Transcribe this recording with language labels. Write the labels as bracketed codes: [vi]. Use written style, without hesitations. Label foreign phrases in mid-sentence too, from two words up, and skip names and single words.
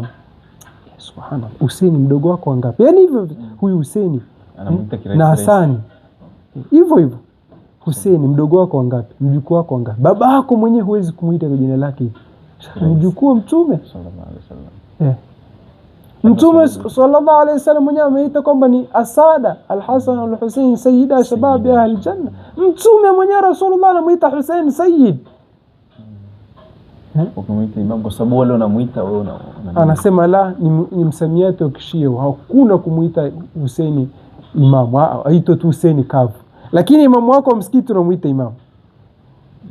[sw] Subhanallah, Hussein mdogo wako wangapi? Yani hivyo huyu Hussein na Hasani hivyo Hussein mdogo wako wangapi? Mjukuu wako wangapi? Baba yako mwenyewe huwezi kumuita kwa jina lake hivi. Mjukuu mtume [ar] صلى الله عليه وسلم. [sw] Mtume [ar] صلى الله عليه وسلم [sw] mwenyewe ameita kwamba ni [ar] أسادة الحسن والحسين سيدا شباب أهل الجنة. [sw] Mtume mwenyewe Rasulullah anamuita Hussein sayyid. Ukimuita imam kwa sababu wale wanamuita wewe anasema la, ni msamiati wa Kishia, hakuna kumuita Hussein imam, aitwa tu Hussein kavu. Lakini imamu wako wa msikiti unamuita imam.